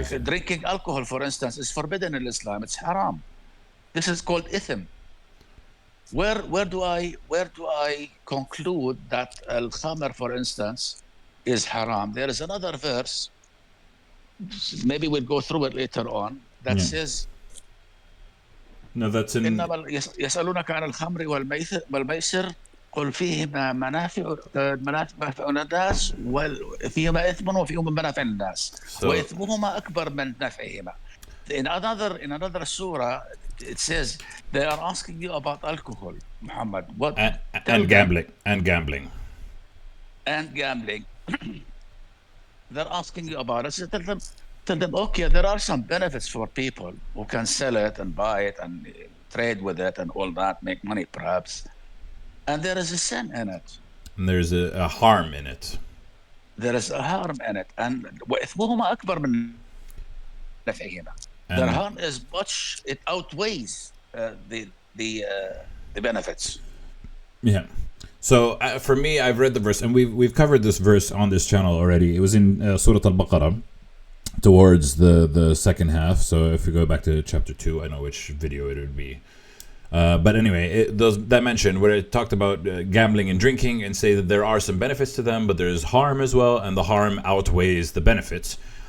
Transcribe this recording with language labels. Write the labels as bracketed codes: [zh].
[en] Like drinking alcohol, for instance, is forbidden in Islam. It's haram. This is called ithm. Where do I conclude that al-khamr, for instance, is haram? There is another verse. Maybe we'll go through it later on. That says. No, that's in. [ar] يسألونك عن الخمر والميسر قل فيهما منافع الناس وفيهما إثم وفيهما منافع الناس وإثمهما أكبر من نفعهما. [en] In another surah, it says they are asking you about alcohol, Muhammad. What? And gambling. They're asking you about it. So tell them, okay, there are some benefits for people who can sell it and buy it and trade with it and all that, make money perhaps. And there is a sin in it. And there's a harm in it. There is a harm in it. And [ar] وإثمهما أكبر من نفعهما. [en] Their harm is much, it outweighs the benefits. Yeah. So for me, I've read the verse, and we've covered this verse on this channel already. It was in Surah Al-Baqarah, towards the second half. So if we go back to chapter 2, I know which video it would be. But anyway, that mentioned where it talked about gambling and drinking, and say that there are some benefits to them, but there's harm as well, and the harm outweighs the benefits.